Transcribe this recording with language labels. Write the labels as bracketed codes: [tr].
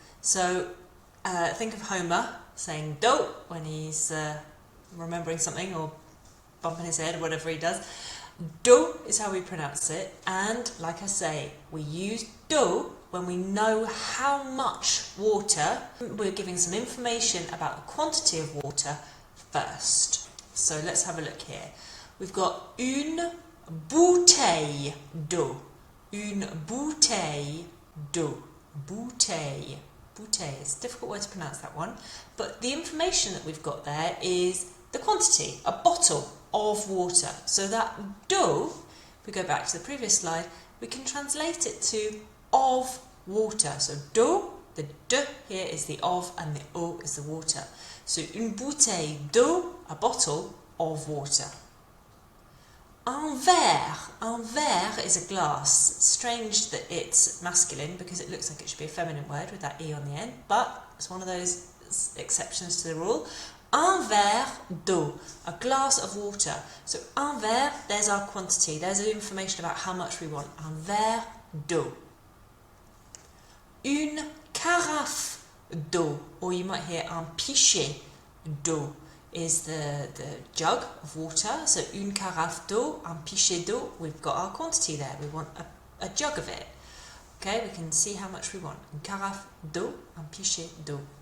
[en] So think of Homer saying Deau when he's remembering something or bumping his head or whatever he does. Deau is how we pronounce it, and like I say, we use d'eau when we know how much water. We're giving some information about the quantity of water first. So let's have a look here. We've got [fr] une bouteille d'eau. Une bouteille d'eau. Bouteille. Bouteille. [en] It's a difficult word to pronounce, that one. But the information that we've got there is the quantity, a bottle of water. So that d'eau, if we go back to the previous slide, we can translate it to of water. So d'eau, the de here is the of and the eau is the water. So [fr] une bouteille d'eau, [en] a bottle of water. [fr] Un verre. Un verre [en] is a glass. It's strange that it's masculine because it looks like it should be a feminine word with that E on the end, but it's one of those exceptions to the rule. [fr] Un verre d'eau, [en] a glass of water. So [fr] un verre, [en] there's our quantity. There's the information about how much we want. [fr] Un verre d'eau. Une carafe d'eau, [en] or you might hear [fr] un pichet d'eau, [en] is the jug of water. So [fr] une carafe d'eau, un pichet d'eau, [en] we've got our quantity there. We want a jug of it. Okay, we can see how much we want. [fr] Une carafe d'eau, un pichet d'eau.